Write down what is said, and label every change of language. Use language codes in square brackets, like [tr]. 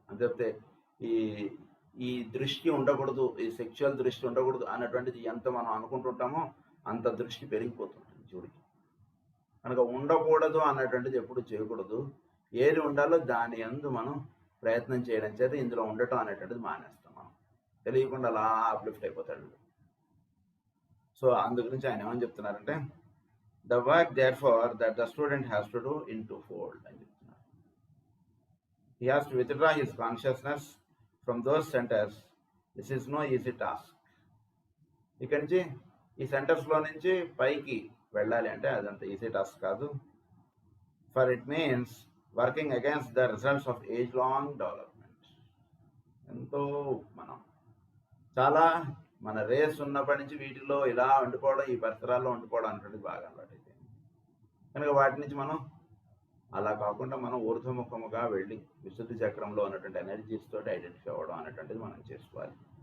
[te] అని చెప్తే ఈ దృష్టి ఉండకూడదు, ఈ సెక్షువల్ దృష్టి ఉండకూడదు అన్నటువంటిది ఎంత మనం అనుకుంటుంటామో అంత దృష్టి పెరిగిపోతుంటుంది జీవుడికి. కనుక ఉండకూడదు అన్నటువంటిది ఎప్పుడు చేయకూడదు. ఏది ఉండాలో దాని యందు మనం ప్రయత్నం చేయడం చేత ఇందులో ఉండటం అనేటువంటిది మానేస్తాం. మనం తెలియకుండా అలా అప్లిఫ్ట్ అయిపోతాడు. సో అందు గురించి ఆయన ఏమని చెప్తున్నారంటే [en] the work therefore that the student has to do in twofold [te] అని చెప్తున్నారు. [en] He has to withdraw his consciousness from those centers. This is no easy task. [te] ఇక్కడి నుంచి ఈ సెంటర్స్లో నుంచి పైకి వెళ్ళాలి అంటే అదంత ఈజీ టాస్క్ కాదు. [en] For it means working against the results of age long development. [te] ఎంతో మనం చాలా మన రేస్ ఉన్నప్పటి నుంచి వీటిలో ఇలా వండుకోవడం, ఈ పరిసరాల్లో వండుకోవడం అనేటువంటిది బాగా అలవాటైతే కనుక వాటి నుంచి మనం అలా కాకుండా మనం ఊర్ధ్వముఖముగా వెళ్ళి విశుద్ధి చక్రంలో ఉన్నటువంటి ఎనర్జీస్ తోటి ఐడెంటిఫై అవ్వడం అనేటువంటిది మనం చేసుకోవాలి.